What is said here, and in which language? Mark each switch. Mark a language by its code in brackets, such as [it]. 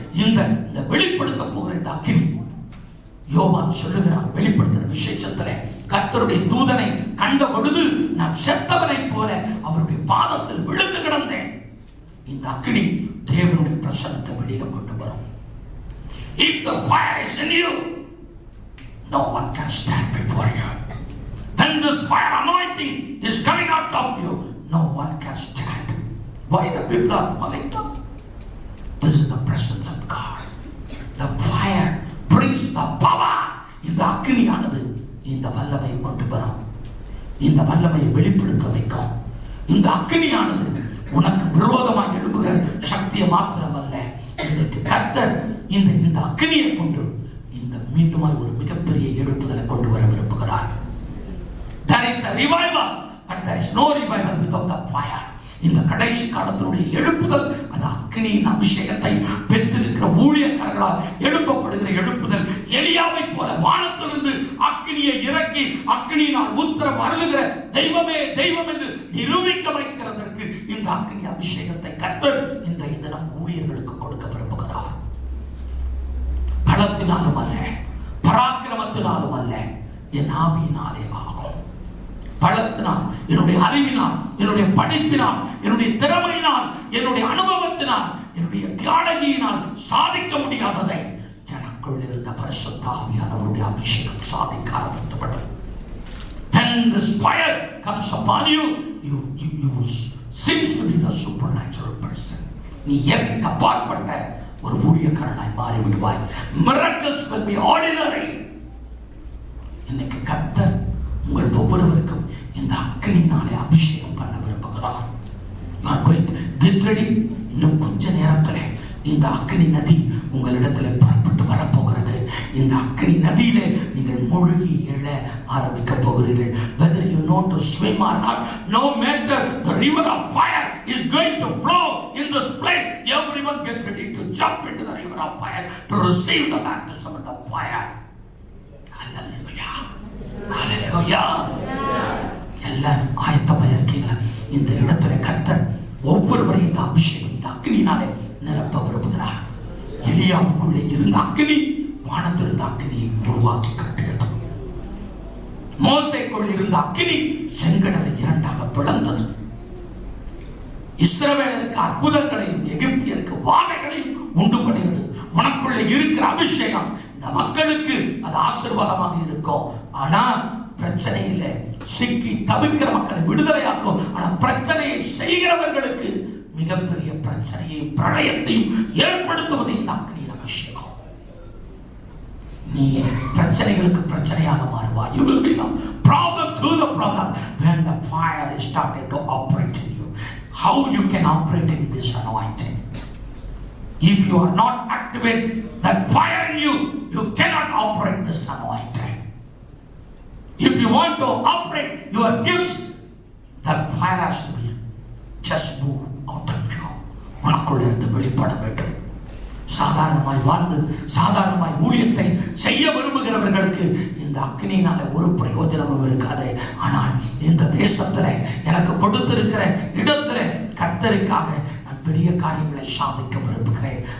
[ta] இந்த வெளிப்படுத்த போகிற இந்த அக்கினி யோவான் சொல்லுகிறான். வெளிப்படுத்துகிற விசேஷத்திலே கர்த்தருடைய தூதனை கண்ட பொழுது நான் செத்தவனை போல அவருடைய பாதத்தில் விழுந்து கிடந்தேன். இந்த அக்கினி தேவனுடைய பிரசன்னத்தை வெளியில கொண்டு வரும். [en] If the fire is in you, no one can stand before you. When this fire anointing is coming out of you, no one can stand. Why the people are falling down? This is the presence of God. The fire brings the power. [ta] இந்த அக்கினியானது இந்த வல்லமையை கொண்டு வரும். இந்த வல்லமையை வெளிப்படுத்த வைக்கும். இந்த அக்கினியானது உனக்கு விரோதமாக எழுப்புகிற சக்தியை மாத்திரமல்ல, இன்றைக்கு கர்த்தர் இந்த அக்கினியை கொண்டு இந்த மீண்டுமாய் ஒரு மிகப்பெரிய எழுப்புதலை கொண்டு வர விரும்புகிறார். [en] There is a revival, but there is no revival without the fire. [ta] இந்த கடைசி காலத்தினுடைய எழுப்புதல் அது அக்கினியின் அபிஷேகத்தை பெற்றிருக்கிற ஊழியக்காரர்களால் எழுப்பப்படுகிற எழுப்புதல். எலியாவை போல வானத்திலிருந்து அக்கினியை இறக்கி அக்கினியினால் உத்தரவு அருளுகிற தெய்வமே தெய்வம் என்று நிரூபிக்க வைக்கிறதற்கு இந்த அக்கினி அபிஷேகத்தை கர்த்தர் இன்றைய தினம் ஊழியர்களுக்கு கொடுக்க விரும்புகிறார். பலத்தினாலும் அல்ல, பராக்கிரமத்தினாலும் அல்ல, என் ஆவியினாலே ஆகும். பலத்தினால், என்னுடைய அறிவினால், என்னுடைய படிப்பினால், என்னுடைய திறமையினால், என்னுடைய அனுபவத்தினால், என்னுடைய தியாலஜியினால் சாதிக்க முடியாததை எனக்குள் இருந்த பரிசுத்த ஆவியானவருடைய அபிஷேகம் சாதிக்க ஆரம்பித்தது. [en] When this fire comes upon you, you seems to be the supernatural person. [ta] நீ இயற்கைக்கு அப்பாற்பட்ட ஒரு ஊழியக்காரனாய் மாறிவிடுவாய். [en] Miracles will be ordinary. [ta] இன்னைக்கு கர்த்தர் உங்கள் ஒவ்வொருவருக்கும் இந்த அக்கினியினாலே அபிஷேகம் பண்ண விரும்புகிறார். [en] You are going to get ready. [ta] இன்னும் கொஞ்ச நேரத்தில் இந்த அக்கினி நதி உங்களிடத்தில் புறப்பட்டு வரப்போகிறது. இந்த அக்கினி நதியிலே நீங்கள் மூழ்கி எழ ஆரம்பிக்க போகிறீர்கள். [en] Whether you know to swim or not, no matter, the river of fire is going to flow in this place. Everyone get ready to jump into the river of fire to receive the baptism of the fire. [ta] Hallelujah. Hallelujah. எல்லாரும் ஆயத்தமாக இருக்கீங்களா? இந்த இடத்துல கர்த்தர் ஒவ்வொருவரையும் இந்த அபிஷேகம் இந்த அக்கினியினாலே நிரப்ப விரும்புகிறார். எலியாவுக்குள்ளே இருந்த அக்கினி வானத்திலிருந்த அக்கினியை உருவாக்கி கட்டுகிறது. மோசேக்குள் இருந்த அக்கினி செங்கடலை இரண்டாக பிளந்தது. இஸ்ரவேலருக்கு அற்புதங்களையும் எகிப்தியருக்கு வாதைகளையும் உண்டு பண்ணினது. உனக்குள்ளே இருக்கிற அபிஷேகம் இந்த மக்களுக்கு அது ஆசீர்வாதமாக இருக்கும். ஆனா பிரச்சனையில சிக்கி தவிக்கிற மக்களை விடுதலையாக்கும். ஆனா பிரச்சனையை செய்கிறவர்களுக்கு மிகப்பெரிய பிரச்சனையை பிரளயத்தையும் ஏற்படுத்துவது இந்த அக்கினியின் அபிஷேகம். நீ பிரச்சனைகளுக்கு பிரச்சனையாக மாறுவாய். [en] You will be the problem to the problem when the fire is started to operate in you. How you can operate in this anointing? If you are not activate that fire in you, you cannot operate this anointing. If you want to operate your gifts, that fire has to be just move out of you. [ta] உனக்குள்ள இருந்து வெளிப்பட வேண்டும். சாதாரணமாய் வாழ்ந்து சாதாரணமாய் ஊழியத்தை செய்ய விரும்புகிறவர்களுக்கு இந்த அக்கினியினால ஒரு பிரயோஜனமும் இருக்காது. ஆனால் இந்த தேசத்துல எனக்கு கொடுத்திருக்கிற இடத்துல கர்த்தருக்காக நான் பெரிய காரியங்களை சாதிக்க விரும்புகிறேன்.